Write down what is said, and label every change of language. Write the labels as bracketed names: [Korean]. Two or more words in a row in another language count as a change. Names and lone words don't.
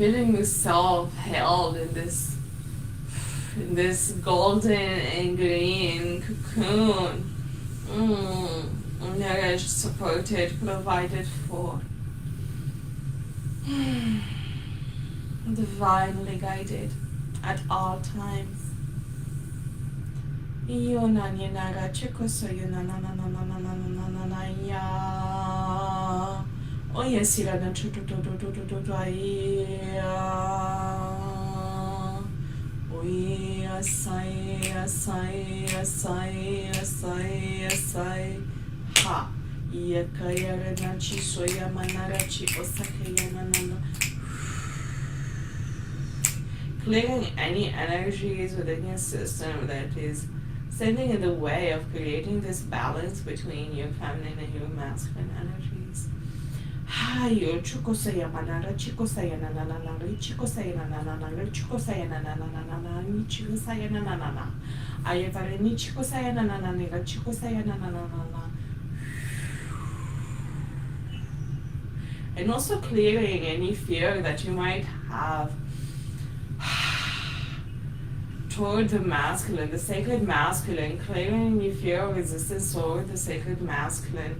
[English] feeling yourself held in this golden and green cocoon. Nourished, supported, provided for. Divinely guided at all times. Yona ninaga chikoso yona na na na na na na na na na ya. Oh yes, ira na tu tu tu tu tu tu tu tu ya. Oh yes, I ha. Yakaya na chi soya manara chi osakaya na na na. Clearing any energies within your system that is standing in the way of creating this balance between your feminine and your masculine energies. Hayo chukosaya manara chikosaya na na na na chikosaya na na na na chikosaya na na na na na na ni chikosaya na na na na ayavare ni chikosaya na na na ni chikosaya na na na na na. And also clearing any fear that you might have toward the masculine, the sacred masculine, clearing any fear or resistance toward the sacred masculine.